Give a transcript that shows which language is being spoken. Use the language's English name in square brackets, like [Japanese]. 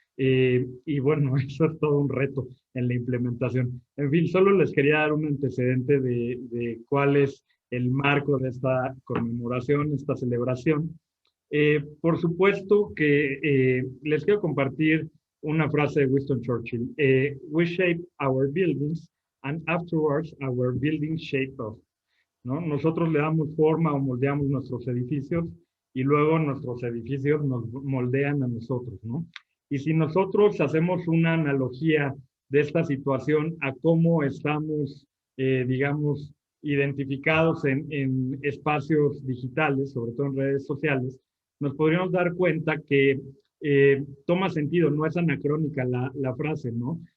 [Spanish] Y bueno, eso es todo un reto en la implementación. En fin, solo les quería dar un antecedente de cuál es el marco de esta conmemoración, esta celebración. Por supuesto que les quiero compartir una frase de Winston Churchill. [English] We shape our buildings and afterwards our buildings shape us. [Spanish] ¿No? Nosotros le damos forma o moldeamos nuestros edificios y luego nuestros edificios nos moldean a nosotros, ¿no? Y si nosotros hacemos una analogía de esta situación a cómo estamos, digamos, identificados en espacios digitales, sobre todo en redes sociales, nos podríamos dar cuenta que toma sentido, no es anacrónica la frase, ¿no?